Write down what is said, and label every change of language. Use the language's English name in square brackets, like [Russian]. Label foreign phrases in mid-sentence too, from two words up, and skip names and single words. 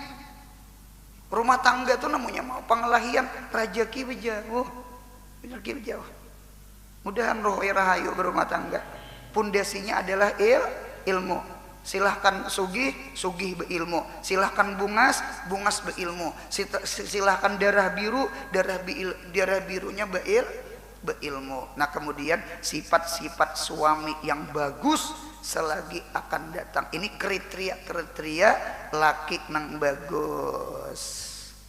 [Banjar] Rumah tangga tuh namanya mau pengalahian, rezeki berjauh. Rezeki berjauh. Mudahan ruhui rahayu berumah tangga. Pondasinya adalah ilmu. Silahkan sugih berilmu, silahkan bungas berilmu, silahkan darah birunya berilmu. Nah kemudian sifat-sifat suami yang bagus selagi akan datang. Ini kriteria laki nang bagus.